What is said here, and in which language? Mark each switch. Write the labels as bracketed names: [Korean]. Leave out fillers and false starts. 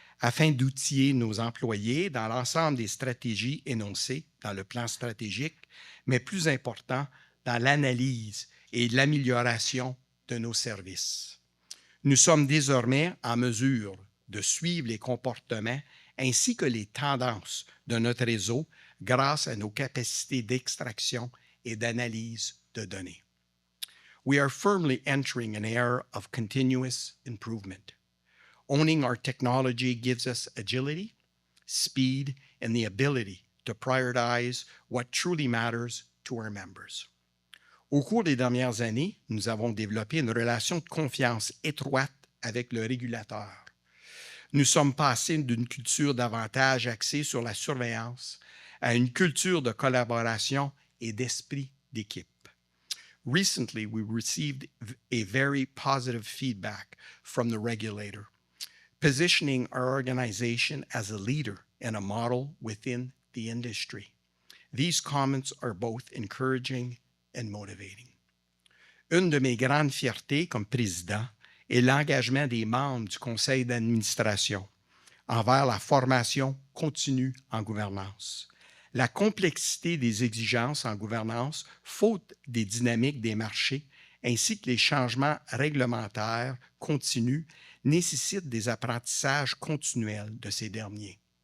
[French] afin d'outiller nos employés dans l'ensemble des stratégies énoncées dans le plan stratégique, mais plus important, dans l'analyse et l'amélioration de nos services. Nous sommes désormais en mesure de suivre les comportements ainsi que les tendances de notre réseau grâce à nos capacités d'extraction et d'analyse de données. [English] We are firmly entering an era of continuous improvement. Owning our technology gives us agility, speed, and the ability to prioritize what truly matters to our members. [French] Au cours des dernières années, nous avons développé une relation de confiance étroite avec le régulateur. Nous sommes passés d'une culture davantage axée sur la surveillance à une culture de collaboration et d'esprit d'équipe. [English] Recently, we received a very positive feedback from the regulator, positioning our organization as a leader and a model within the industry. These comments are both encouraging and motivating. [French] Une de mes grandes fiertés comme président est l'engagement des membres du conseil d'administration envers la formation continue en gouvernance. La complexité des exigences en gouvernance, faute des dynamiques des marchés, ainsi que les changements réglementaires continus, nécessitent des apprentissages continuels de ces derniers.